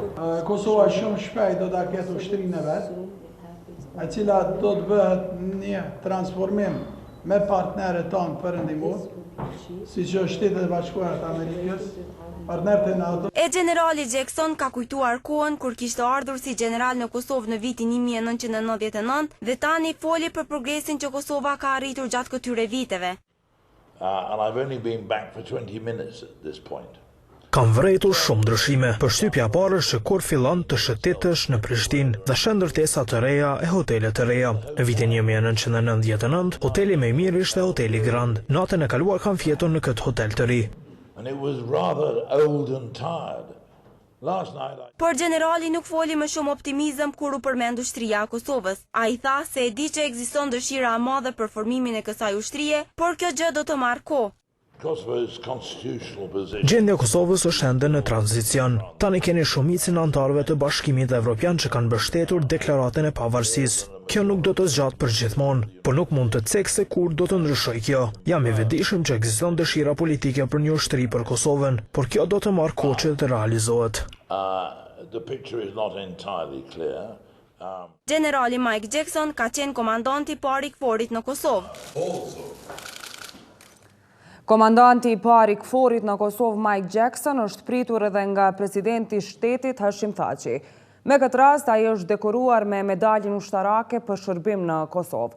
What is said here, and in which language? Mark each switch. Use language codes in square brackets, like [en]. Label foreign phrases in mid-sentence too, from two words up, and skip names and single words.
[sq] Kosova shumë shpejt do ta ketë ushtrinë e vet, e cila do të bëhet një transformim me partnerët tonë për ndihmë, si që Shtetet e Bashkuara të Amerikës, partnerët e NATO. E generali Jackson ka kujtuar kohën kur kishte ardhur si general në Kosovë në vitin 1999 dhe tani foli për progresin që Kosova ka arritur gjatë këtyre viteve. [en] And I've only been back for 20 minutes at this point. [sq] Kam vrejtur shumë ndryshime. Përshtypja e parë është kur fillon të shëtitësh në Prishtinë dhe shën ndërtesa të reja e hotelet të reja. Në vitin 1999, hoteli më i mirë ishte hoteli Grand. Natën e kaluar kam fjetur në këtë hotel të ri. [en] And it was rather old and tired. Last night [sq] Por generali nuk foli me shumë optimizëm kur u përmend ushtria e Kosovës. Ai tha se e di që ekziston dëshira e madhe për formimin e kësaj ushtrie, por kjo gjë do të marrë kohë. [en] Kosovo's constitutional position. [sq] Gjendja e Kosovës është ende në tranzicion. Tani keni shumicën e anëtarëve të Bashkimit Evropian që kanë mbështetur deklaratën e pavarësisë. Kjo nuk do të zgjatë për gjithmonë, por nuk mund të cekë se kur do të ndryshojë kjo. Jam i vetëdijshëm që ekziston dëshira politike për një ushtri për Kosovën, por kjo do të marrë kohë që të realizohet. [en] The picture is not entirely clear. [sq] Generali Mike Jackson ka qenë komandanti i parë i KFOR-it në Kosovë. Komandanti i parë i KFOR-it në Kosovë, Mike Jackson, është pritur edhe nga presidenti i shtetit Hashim Thaçi. Me këtë rast, ai është dekoruar me medaljen ushtarake për shërbim në Kosovë.